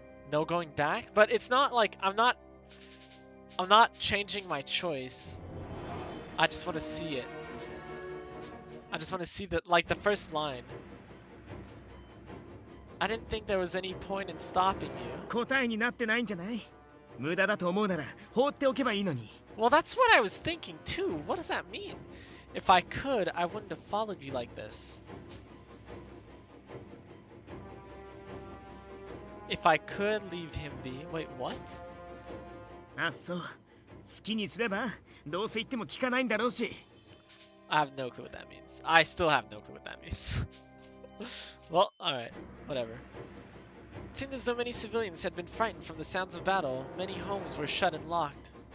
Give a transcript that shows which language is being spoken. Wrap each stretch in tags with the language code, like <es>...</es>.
<en>No going back? But it's not like I'm not changing my choice. I just want to see it. I just want to see the first line. I didn't think there was any point in stopping you.</en> <ja>答えになってないんじゃない？無駄だと思うなら放っておけばいいのに。</ja> <en>Well, that's what I was thinking too. What does that mean? If I could, I wouldn't have followed you like this. If I could leave him be. Wait, what?</en> <ja>あ、そう。好きにすればどうせ言っても聞かないんだろうし。</ja> <en>I have no clue what that means. I still have no clue what that means. Well, alright. Whatever. It seemed as though many civilians had been frightened from the sounds of battle. Many homes were shut and locked.</en>